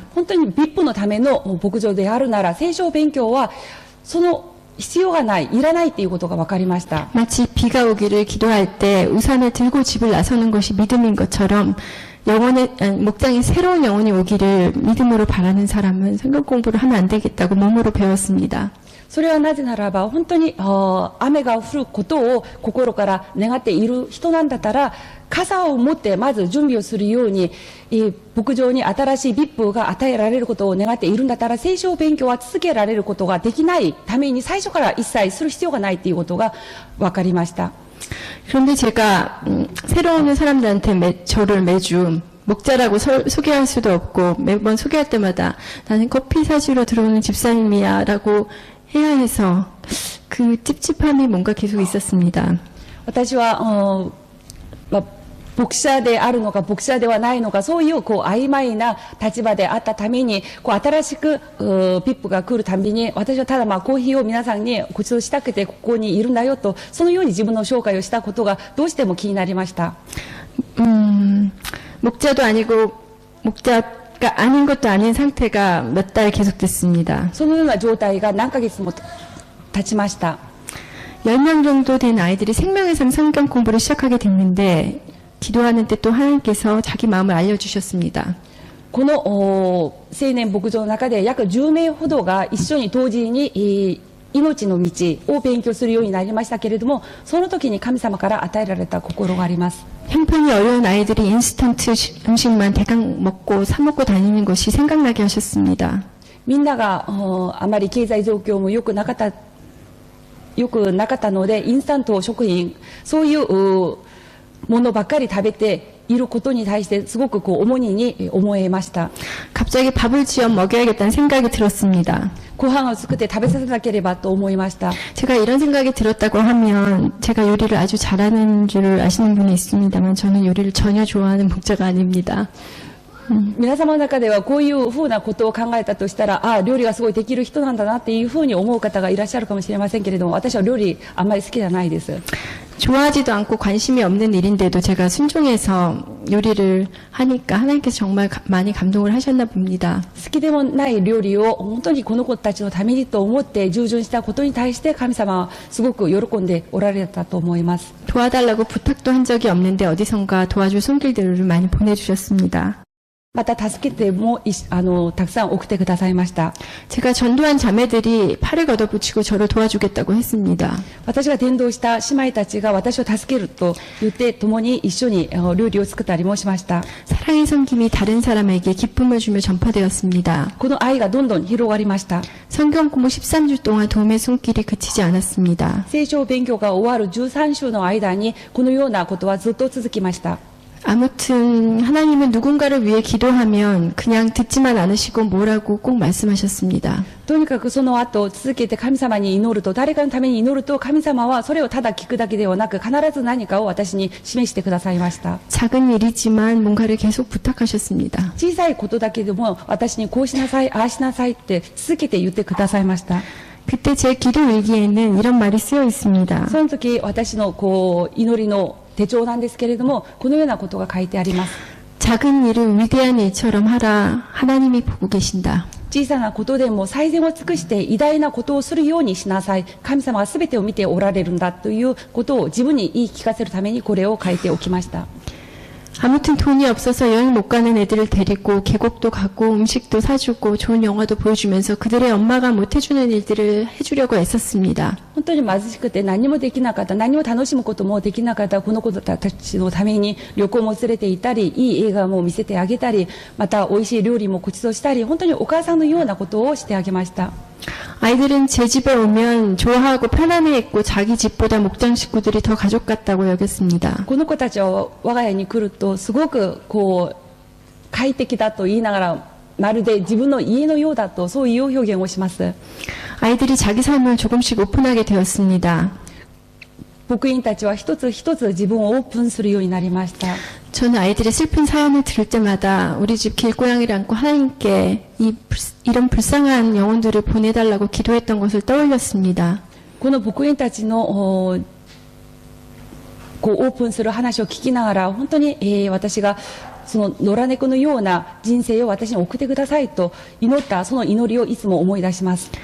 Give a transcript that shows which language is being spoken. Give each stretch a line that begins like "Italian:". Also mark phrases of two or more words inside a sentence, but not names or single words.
Japanese: 本当にVIPのための牧場であるなら聖書勉強はその必要がない、いらないっていうことが分かりました。
Korean: 마치 비가 오기를 기도할 때 우산을 들고 집을 나서는 것이 믿음인 것처럼 목장에 새로운 영혼이 오기를 믿음으로 바라는 사람은 성경 공부를 하면 안 되겠다고 몸으로 배웠습니다.
Japanese: それはなぜならば本当に雨が降ることを心から願っている人なんだったら傘を持ってまず準備をするように牧場に新しい VIP が与えられることを願っているんだったら聖書勉強は続けられることができないために最初から一切する必要がないということが分かりました。
Korean: 그런데 제가 새로 오는 사람들한테 저를 매주 목자라고 소개할 수도 없고 매번 소개할 때마다 나는 커피 사주러 들어오는 집사님이야 라고 해야 해서 그 찝찝함이 뭔가 계속 있었습니다.
Japanese: 私は、牧者であるのか牧者ではないのか、そういう曖昧な立場であったために、新しくピップが来るたびに、私はただコーヒーを皆さんにご馳走したくてここにいるんだよと、そのように自分の紹介をしたことがどうしても気になりました。
Korean: 목자도 아니고 목자가 아닌 것도 아닌 상태가 몇 달 계속됐습니다.
Japanese: そのような状態が何ヶ月も経ちました。
Korean: 10명 정도 된 아이들이 생명의 삶 성경 공부를 시작하게 됐는데 기도하는 때 또 하나님께서 자기 마음을 알려주셨습니다.
Japanese: この青年牧場の中で約10名ほどが一緒に同時に命の道を勉強するようになりましたけれども、その時に神様から与えられた心があります。
Korean: 형편이 어려운 아이들이 인스턴트 음식만 대강 먹고 사 먹고 다니는 것이 생각나게 하셨습니다.
Japanese: みんながあまり経済状況も良くなかったので、インスタント食品、そういうものばっかり食べていることに対してすごく重荷に思えました。
Korean: 갑자기 밥을 지어 먹여야겠다는 생각이 들었습니다.
Japanese: ご飯を作って食べさせなければと思いました。
Korean: 제가 이런 생각이 들었다고 하면 제가 요리를 아주 잘하는 줄 아시는 분이 있습니다만 저는 요리를 전혀 좋아하는 목자가 아닙니다.
Japanese: 皆様の中ではこういうふうなことを考えたとしたら、料理がすごいできる人なんだなっていうふうに思う方がいらっしゃるかもしれませんけれども、私は料理あんまり好きじゃないです。
Korean: 좋아하지도 않고 관심이 없는 일인데도 제가 순종해서 요리를 하니까 하나님께서 정말 많이 감동을 하셨나 봅니다.
Japanese: 好きでもない料理を本当にこの子たちのためにと思って従順したことに対して神様はすごく喜んでおられたと思います。
Korean: 도와달라고 부탁도 한 적이 없는데 어디선가 도와줄 손길들을 많이 보내주셨습니다.
Japanese: また助けてもたくさん送ってくださいました。
Korean: 제가 전도한 자매들이 팔을 걷어붙이고 저를 도와주겠다고 했습니다.
Japanese: 私が伝道した姉妹たちが私を助けると言って共に一緒に料理を作ったりもしました。
Korean: 사랑의 섬김이 다른 사람에게 기쁨을 주며 전파되었습니다.
Japanese: この愛がどんどん広がりました。
Korean: 성경 공부 13주 동안 도움의 손길이 그치지 않았습니다.
Japanese: 聖書勉強が終わる13週の間にこのようなことはずっと続きました。
Korean: 아무튼 하나님은 누군가를 위해 기도하면 그냥 듣지만 않으시고 뭐라고 꼭 말씀하셨습니다.
Japanese: とにかくその後続けて神様に祈ると、誰かのために祈ると神様はそれをただ聞くだけではなく必ず何かを私に示してくださいました。
Korean: 작은 일이지만 뭔가를 계속 부탁하셨습니다.
Japanese: 小さいことだけでも私にこうしなさい、ああしなさいって続けて言ってくださいました。
Korean: 그때 제 기도 일기에는 이런 말이 쓰여 있습니다.
Japanese: その時私の祈りの手帳なんですけれども、このようなことが書いてあります。
Korean: 작은 일을 위대한 일처럼 하라. 하나님이 보고 계신다.
Japanese: 小さなことでも最善を尽くして偉大なことをするようにしなさい。神様は全てを見ておられるんだということを自分に言い聞かせるためにこれを書いておきました。
Korean: 아무튼 돈이 없어서 여행 못 가는 애들을 데리고 계곡도 가고 음식도 사주고 좋은 영화도 보여주면서 그들의 엄마가 못 해주는 일들을 해주려고 애썼습니다.
Japanese: 本当に貧しくて何もできなかった、何も楽しむこともできなかったこの子たちのために旅行も連れて行ったり、いい映画も見せてあげたり、また美味しい料理もご馳走したり、本当にお母さんのようなことをしてあげました。
Korean: 아이들은 제 집에 오면 좋아하고 편안해했고 자기 집보다 목장 식구들이 더 가족 같다고 여겼습니다.
Japanese: この子たちは我が家に来るとすごく快適だと言いながら、まるで自分の家のようだと、そういう表現をします。
Korean: 아이들이 자기 삶을 조금씩 오픈하게 되었습니다.
Japanese: 牧員たちは一つ一つ自分をオープンするようになりました。
Korean: 저는 아이들의 슬픈 사연을 들을 때마다 우리 집 길고양이를 안고 하나님께 이런 불쌍한 영혼들을 보내달라고 기도했던 것을 떠올렸습니다.
Japanese: この牧員たちのオープンする話を聞きながら、本当に、私がその野良猫のような人生を私に送ってくださいと祈ったその祈りをいつも思い出します。